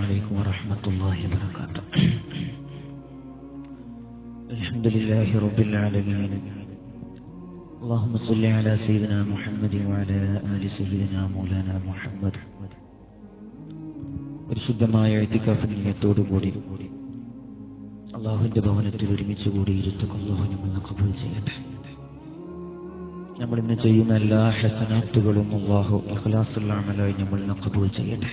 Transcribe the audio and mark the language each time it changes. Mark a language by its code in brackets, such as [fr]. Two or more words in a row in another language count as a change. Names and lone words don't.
[ar] عليكم ورحمة الله وبركاته. الحمد لله رب العالمين. اللهم صل على سيدنا محمد وعلى آل سيدنا مولانا محمد. [ml] പരിശുദ്ധമായ ഇഅ്തികാഫ് നിയത്തോടുകൂടി അല്ലാഹുവിന്റെ ഭവനത്തിൽ ഒരുമിച്ച് കൂടിയിരുത്തുക അല്ലാഹു നമ്മെ ഖബൂൽ ചെയ്യട്ടെ. നമ്മൾ ഇന്ന് ചെയ്യുന്ന എല്ലാ ഹസനാത്തുകളും അല്ലാഹു ഇഖ്ലാസുള്ള അമലായി നമ്മെ ഖബൂൽ ചെയ്യട്ടെ.